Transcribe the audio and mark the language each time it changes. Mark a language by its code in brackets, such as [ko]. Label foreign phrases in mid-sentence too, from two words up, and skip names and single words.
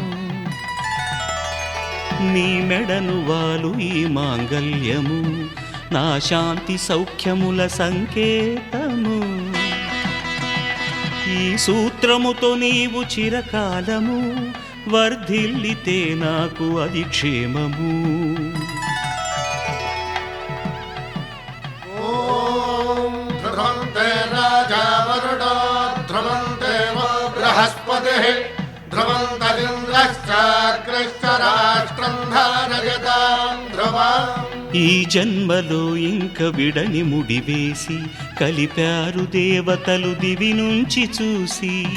[te] నీ మెడను వాలు ఈ మాంగల్యము నా శాంతి సౌఖ్యముల సంకేతము. ఈ సూత్రముతో నీవు చిరకాలము వర్ధిల్లితే నాకు అది క్షేమము. [sa] ॐ ध्रुवन्ते राजा वरुणो ध्रुवन्ते वो बृहस्पतिः ध्रुवन्तरिन्द्रश्चाग्रश्च राष्ट्रं धारयतां ध्रुवम्. [te] ఈ జన్మలో ఇంక విడని ముడివేసి కలిపారు దేవతలు దివి నుంచి చూసి.